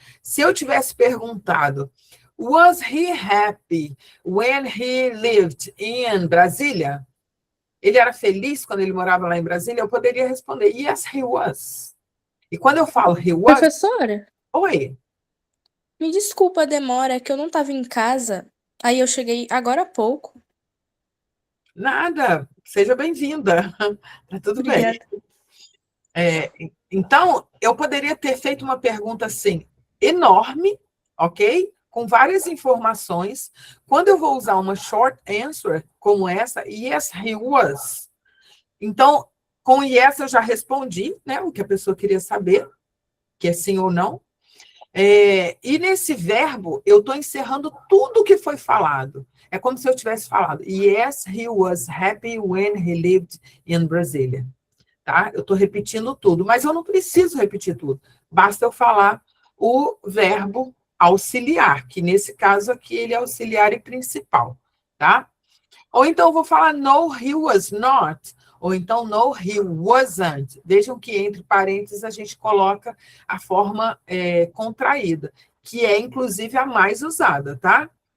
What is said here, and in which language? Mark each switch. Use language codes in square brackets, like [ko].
[pt] Se eu tivesse perguntado, [en] was he happy when he lived in Brasília? [pt] Ele era feliz quando ele morava lá em Brasília? Eu poderia responder, [en] yes, he was. [pt] E quando eu falo he was... Professora, Oi. me desculpa a demora, que eu não estava em casa. Aí eu cheguei agora há pouco. Nada. Seja bem-vinda. Tá tudo Obrigada. bem. Então, eu poderia ter feito uma pergunta assim, enorme, ok? Com várias informações. Quando eu vou usar uma short answer como essa, [en] yes, he was. [pt] Então, com yes eu já respondi, né? O que a pessoa queria saber, que é sim ou não. E nesse verbo, eu estou encerrando tudo o que foi falado. É como se eu tivesse falado, [en] yes, he was happy when he lived in Brasília. [pt] Tá? Eu estou repetindo tudo, mas eu não preciso repetir tudo. Basta eu falar o verbo auxiliar, que nesse caso aqui ele é auxiliar e principal, tá? Ou então eu vou falar [en] no, he was not, [pt] ou então [en] no, he wasn't. [pt] Vejam que entre parênteses a gente coloca a forma contraída, que é inclusive a mais usada, tá?